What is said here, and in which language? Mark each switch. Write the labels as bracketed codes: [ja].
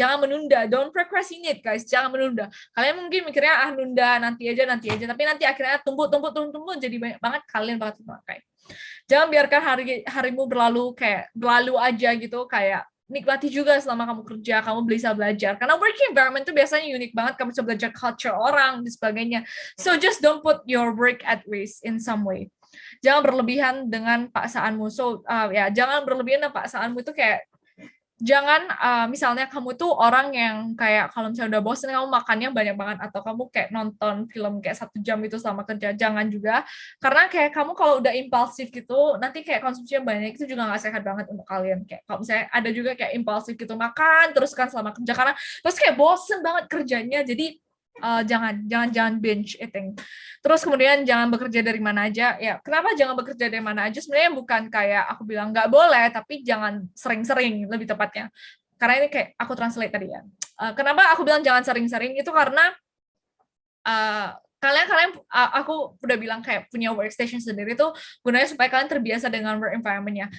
[id] Jangan menunda, [en] don't procrastinate guys, [id] jangan menunda. Kalian mungkin mikirnya nunda nanti aja, tapi nanti akhirnya tumpuk, jadi banyak banget, kalian bakal terbelangkai. Jangan biarkan harimu berlalu aja gitu, kayak nikmati juga selama kamu kerja, kamu bisa belajar. Karena working environment itu biasanya unik banget, kamu bisa belajar culture orang, dan sebagainya. [en] So just don't put your work at risk in some way. [id] Jangan berlebihan dengan paksaanmu. So jangan berlebihan dengan paksaanmu itu kayak, jangan misalnya kamu tuh orang yang kayak kalau misalnya udah bosen kamu makannya banyak banget, atau kamu kayak nonton film kayak 1 jam itu selama kerja. Jangan juga, karena kayak kamu kalau udah impulsif gitu nanti kayak konsumsinya banyak, itu juga nggak sehat banget untuk kalian. Kayak kalau misalnya ada juga kayak impulsif gitu makan terus kan selama kerja, karena terus kayak bosen banget kerjanya. Jadi jangan binge eating. Terus kemudian jangan bekerja dari mana aja. Ya, kenapa jangan bekerja dari mana aja? Sebenarnya bukan kayak aku bilang nggak boleh, tapi jangan sering-sering lebih tepatnya. Karena ini kayak aku translate tadi ya. Kenapa aku bilang jangan sering-sering itu karena aku udah bilang kayak punya workstation sendiri tuh gunanya supaya kalian terbiasa dengan work environment-nya.